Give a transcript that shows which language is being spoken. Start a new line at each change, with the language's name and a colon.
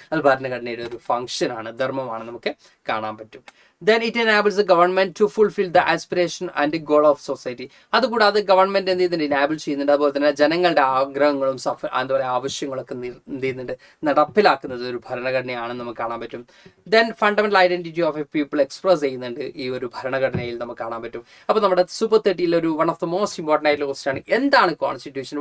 Malayalam: അത് ഭരണഘടനയുടെ ഒരു ഫംഗ്ഷനാണ്, ധർമ്മമാണ്, നമുക്ക് കാണാൻ പറ്റും.
English: Then it enables the government to fulfill the aspiration and the goal of society.
Malayalam: അതുകൂടാതെ ഗവൺമെന്റ് എന്ത് ചെയ്യുന്നുണ്ട്? ഇനാബിൾ ചെയ്യുന്നുണ്ട്. അതുപോലെ തന്നെ ജനങ്ങളുടെ ആഗ്രഹങ്ങളും എന്താ പറയുക ആവശ്യങ്ങളൊക്കെ എന്ത് ചെയ്യുന്നുണ്ട്? നടപ്പിലാക്കുന്നത് ഒരു ഭരണഘടനയാണെന്ന് നമുക്ക് കാണാൻ പറ്റും.
English: then fundamental identity of a people
Malayalam: express ചെയ്യുന്നുണ്ട് ഈ ഒരു ഭരണഘടനയിൽ നമുക്ക് കാണാൻ പറ്റും. അപ്പോൾ നമ്മുടെ സൂപ്പർ 30 ഒരു
English: one of the most important
Malayalam: ആയിട്ടുള്ള ക്വസ്റ്റ്യൻ ആണ്, എന്താണ് കോൺസ്റ്റിറ്റ്യൂഷൻ?